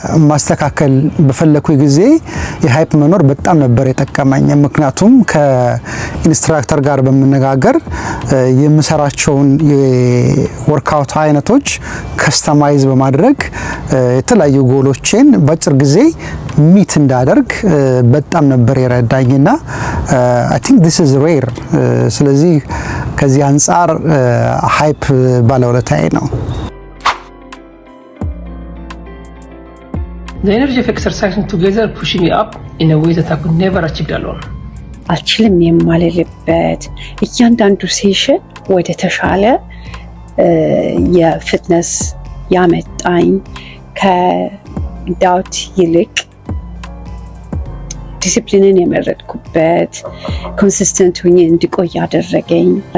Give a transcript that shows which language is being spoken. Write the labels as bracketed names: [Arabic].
[Amharic] ማስተካከል በፈለኩ ጊዜ የሃይፕ መኖር በጣም ነበር የጠቀመኝ። ምክንያቱም ከኢንስትራክተር ጋር በመነጋገር የምሰራቸውን የወርክአውት አይነቶች ከስተማይዝ በማድረግ የተለያዩ ጎሎችን በአጭር ጊዜ ሚት እንዳደርግ በጣም ነበር የረዳኝና [English] I think this is rare። [Amharic] ስለዚህ ከዚህ አንፃር ሃይፕ ባለውለታዬ ነው። [English] The energy of exercising together pushed me up in a way that I could never achieve alone. [Amharic] አልችልም የማልልበት እያንዳንዱ ሴሽን ወደ ተሻለ የፊትነስ ያመጣኝ ከዳውት ይልቅ ዲሲፕሊንን የመረጥኩበት ኮንሲስተንት ሆኜ እንድቆይ ያደረገኝ።